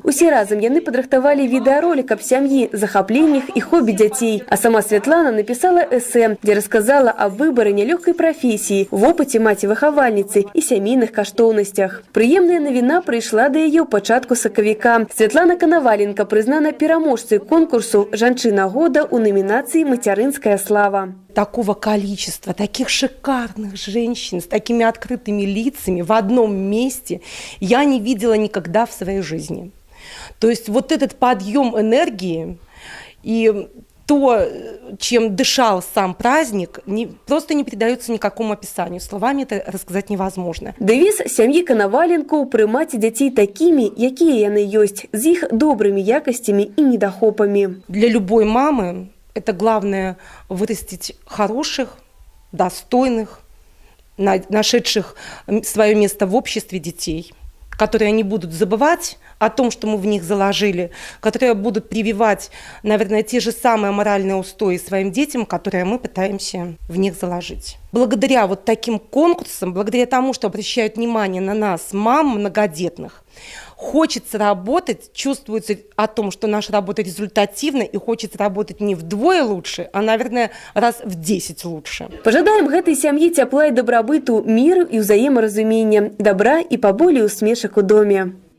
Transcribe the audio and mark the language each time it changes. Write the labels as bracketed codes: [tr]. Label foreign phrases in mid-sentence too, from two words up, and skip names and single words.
[be] Усе разам яны падрыхтавалі відэаролік аб сям'і, захапленнях і хобі дзяцей. А сама Святлана напісала эсэ, дзе расказала аб выбары нялёгкай прафесіі, вопыце маці-выхавальніцы і сямейных каштоўнасцях. Прыемная навіна прыйшла да яе ў пачатку сакавіка. Святлана Канаваленка прызнана пераможцай конкурсу «Жанчына года» у [ru] номинации «Материнская слава». Такого количества, таких шикарных женщин с такими открытыми лицами в одном месте я не видела никогда в своей жизни. То есть вот этот подъем энергии и то, чем дышал сам праздник, просто не передается никакому описанию. Словами это рассказать невозможно. [be] Девиз сям'і Канаваленкаў прымаць дзяцей такими, якія яны ёсць, з іх добрымі якасцямі і недахопамі. [ru] Для любой мамы это главное вырастить хороших, достойных, нашедших свое место в обществе детей, которые не будут забывать о том, что мы в них заложили, которые будут прививать, наверное, те же самые моральные устои своим детям, которые мы пытаемся в них заложить. Благодаря вот таким конкурсам, благодаря тому, что обращают внимание на нас, мам многодетных, хочется работать, чувствуется о том, что наша работа результативна, и хочется работать не вдвое лучше, а, наверное, раз в 10 лучше. [be] Пожадаем гэтай сям'і цяпла і дабрабыту, міру і ўзаемаразумення, добра і паболей усмешак у доме.